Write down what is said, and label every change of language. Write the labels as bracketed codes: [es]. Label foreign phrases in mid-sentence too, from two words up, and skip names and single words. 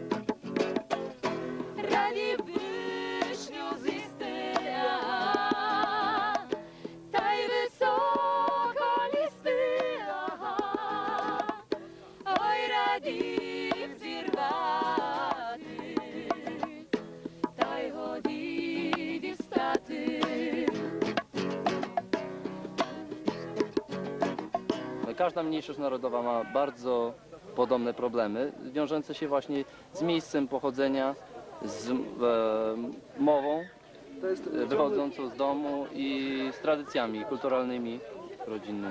[uk] Раді вишню з'їсти, та й високо лізти, ой, раді б зірвати, та й годі дістати. [pl] Każda mniejszość narodowa ma bardzo podobne problemy, wiążące się właśnie z miejscem pochodzenia, z mową wychodzącą z domu i z tradycjami kulturalnymi, rodzinnymi.